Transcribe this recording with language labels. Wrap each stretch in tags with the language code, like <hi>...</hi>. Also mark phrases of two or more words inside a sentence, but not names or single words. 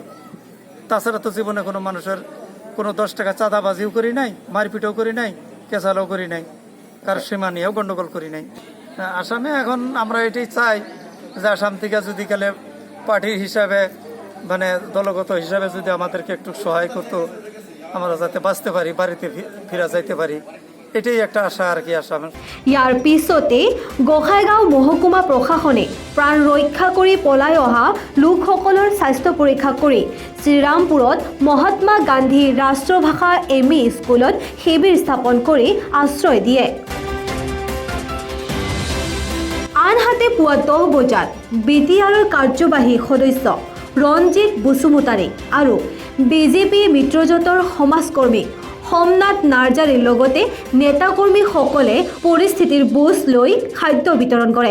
<bn>তাছাড়া তো জীবনে কোনো মানুষের কোনো 10 টাকা চাঁদাবাজিও করি নাই, মারপিটও করি নাই, কেঁচালও করি নাই, কারো সীমা নিয়েও গন্ডগোল করি নাই। আসামে এখন আমরা এটাই চাই যে আসাম থেকে যদি কালে পার্টির হিসাবে মানে দলগত হিসাবে যদি আমাদেরকে একটু সহায় করতো, আমরা যাতে বাঁচতে পারি, বাড়িতে ফিরা যাইতে পারি, এটাই একটা আশা আর কি আসামের।</bn> <as>ইয়াৰ পিছতে গোহাইগাঁও মহকুমা প্ৰশাসনে প্ৰাণ ৰক্ষা কৰি পলাই অহা লোকসকলৰ স্বাস্থ্য পৰীক্ষা কৰি শ্ৰীৰামপুৰত মহাত্মা গান্ধী ৰাষ্ট্ৰভাষা এম.ই. স্কুলত শিবিৰ স্থাপন কৰি আশ্ৰয় দিয়ে। আনহাতে পুৱা 10 বজাত বিটিআৰৰ কাৰ্যবাহী সদস্য ৰঞ্জিত বসুমতাৰী আৰু বিজেপি মিত্ৰজোঁটৰ সমাজকৰ্মী সোমনাথ নাৰ্জাৰীৰ লগতে নেতাকৰ্মীসকলে পৰিস্থিতিৰ বুজ লৈ খাদ্য বিতৰণ কৰে।</as>